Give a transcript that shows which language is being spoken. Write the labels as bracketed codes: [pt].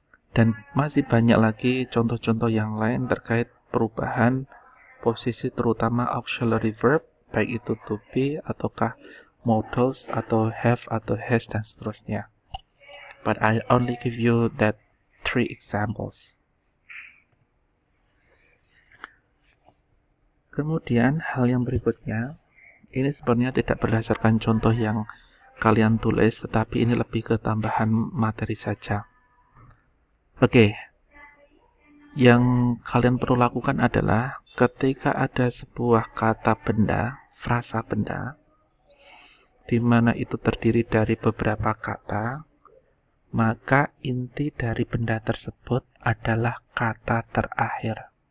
[id] Dan masih banyak lagi contoh-contoh yang lain terkait perubahan posisi terutama auxiliary verb, baik itu to be ataukah modals atau have atau has dan seterusnya. [en] But I only give you that 3 examples. [id] Kemudian hal yang berikutnya, ini sebenarnya tidak berdasarkan contoh yang kalian tulis, tetapi ini lebih ke tambahan materi saja. Oke, yang kalian perlu lakukan adalah ketika ada sebuah kata benda, frasa benda, di mana itu terdiri dari beberapa kata, maka inti dari benda tersebut adalah kata terakhir.